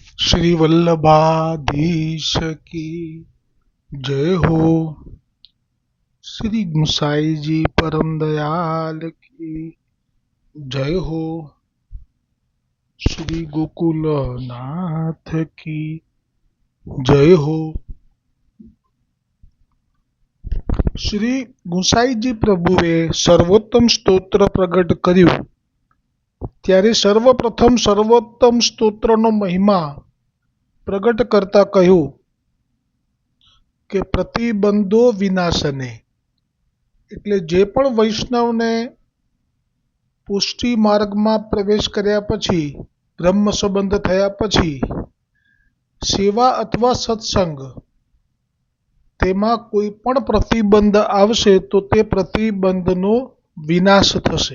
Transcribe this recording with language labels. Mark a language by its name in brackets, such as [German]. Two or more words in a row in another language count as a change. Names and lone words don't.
[Hindi] श्री वल्लभाधीश की जय हो। श्री गुसाई जी परम दयाल की जय हो। श्री गोकुल नाथ की जय हो। [Gujarati] શ્રી ગુસાઈજી પ્રભુએ સર્વોત્તમ સ્તોત્ર પ્રગટ કર્યું ત્યારે સર્વપ્રથમ સર્વોત્તમ સ્તોત્રનો મહિમા પ્રગટ કરતા કહ્યું કે પ્રતિબંધો વિનાશને, એટલે જે પણ વૈષ્ણવને પુષ્ટિ માર્ગમાં પ્રવેશ કર્યા પછી, બ્રહ્મ સંબંધ થયા પછી સેવા અથવા સત્સંગ તેમાં કોઈ પણ પ્રતિબંધ આવશે તો તે પ્રતિબંધનો વિનાશ થશે.